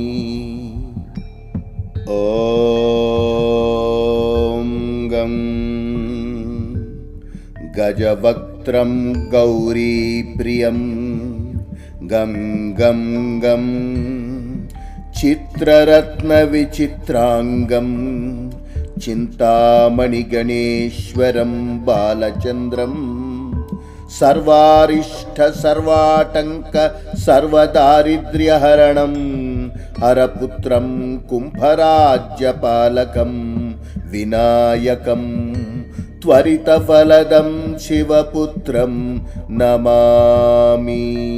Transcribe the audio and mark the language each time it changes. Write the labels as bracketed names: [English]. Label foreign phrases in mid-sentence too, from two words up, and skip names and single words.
[Sanskrit] ఓం గం గజవక్త్రం గౌరీప్రియం గం గం గం చిత్రరత్నవిచిత్రాంగం చింతామణిగణేశ్వరం బాలచంద్రం सर्वारिष्ट सर्वाटंक सर्वदारिद्र्यहरणं हरपुत्रं कुम्भराज्यपालकं विनायकं त्वरितफलदं शिवपुत्रं नमामि।